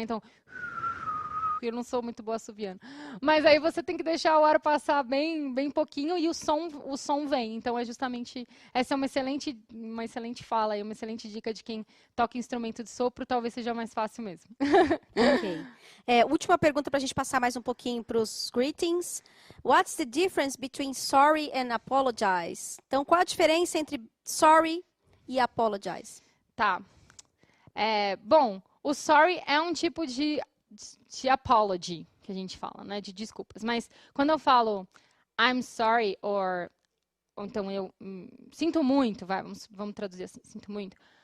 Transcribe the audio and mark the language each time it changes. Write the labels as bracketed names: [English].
[Portuguese] Então, eu não sou muito boa assoviando. Mas aí você tem que deixar o ar passar bem, bem pouquinho e o som vem. Então, é justamente... Essa é uma excelente fala e uma excelente dica de quem toca instrumento de sopro. Talvez seja mais fácil mesmo. Ok. Última pergunta para a gente passar mais um pouquinho para os greetings. [English] What's the difference between sorry and apologize? [Portuguese] Então, qual a diferença entre sorry e apologize? Tá. Bom, o sorry é um tipo de de apology, que a gente fala, né? De desculpas. Mas quando eu falo [English] I'm sorry, [Portuguese] ou então eu sinto muito, vamos traduzir assim, sinto muito.